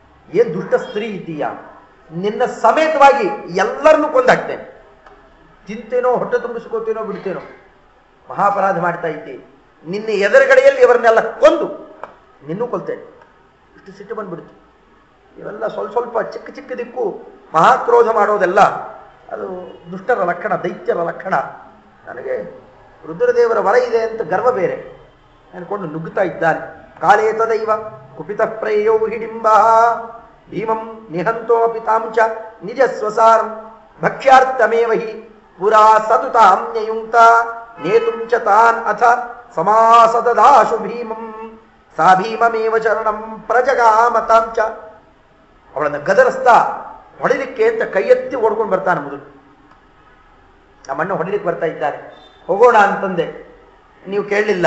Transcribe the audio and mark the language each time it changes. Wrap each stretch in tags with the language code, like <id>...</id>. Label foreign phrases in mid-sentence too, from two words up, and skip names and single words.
<kn>ಏನ್ ದುಷ್ಟ ಸ್ತ್ರೀ ಇದ್ದೀಯಾ, ನಿನ್ನ ಸಮೇತವಾಗಿ ಎಲ್ಲರನ್ನೂ ಕೊಂದಾಕ್ತೇನೆ, ತಿಂತೇನೋ ಹೊಟ್ಟೆ ತುಂಬಿಸ್ಕೋತೇನೋ ಬಿಡ್ತೇನೋ, ಮಹಾಪರಾಧ ಮಾಡ್ತಾ ಇದ್ದೀ, ನಿನ್ನ ಎದುರುಗಡೆಯಲ್ಲಿ ಇವರನ್ನೆಲ್ಲ ಕೊಂದು ನಿನ್ನೂ ಕೊಲ್ತೇನೆ. ಇಷ್ಟು ಸಿಟ್ಟು ಬಂದ್ಬಿಡ್ತು. ಇವೆಲ್ಲ ಸ್ವಲ್ಪ ಸ್ವಲ್ಪ ಚಿಕ್ಕ ಚಿಕ್ಕದಕ್ಕೂ ಮಹಾಕ್ರೋಧ ಮಾಡೋದೆಲ್ಲ ಅದು ದುಷ್ಟರ ಲಕ್ಷಣ, ದೈತ್ಯರ ಲಕ್ಷಣ. ನನಗೆ ರುದ್ರದೇವರ ವರ ಇದೆ ಅಂತ ಗರ್ವ ಬೇರೆ ಅನ್ಕೊಂಡು ನುಗ್ಗುತ್ತಾ ಇದ್ದಾನೆ.</kn> <sa>ಕಾಲೇ ತದೈವ ಕುಪಿತ ಪ್ರಯೋ ಹಿಡಿಂಬ ಭೀಮಂ ನಿಹಂತೋಪಿ ತಾಂಚ ನಿಜ ಸ್ವಸಾರಂ ಭಕ್ಷ್ಯಾರ್ಥಮೇವ ಹಿ ಪುರಾ ಸತುತಾಂ ನ್ಯಯುಂಕ್ತ ನೇತುಂ ಚ ತಾನ್ ಅಥ ಸಮಾಸದದಾಶು ಭೀಮಂ ಸಾ ಭೀಮಮೇವ ಚರಣಂ ಪ್ರಜಗಾಮತಾಂಚ.</sa> <kn>ಅವಳನ್ನು ಗದರಿಸ್ತಾ ಹೊಡಿಲಿಕ್ಕೆ ಅಂತ ಕೈ ಎತ್ತಿ ಓಡ್ಕೊಂಡು ಬರ್ತಾನೆ. ಮೊದಲು ನಮ್ಮಣ್ಣ ಹೊಡಿಲಿಕ್ಕೆ ಬರ್ತಾ ಇದ್ದಾರೆ, ಹೋಗೋಣ ಅಂತಂದೆ, ನೀವು ಕೇಳಲಿಲ್ಲ.</kn>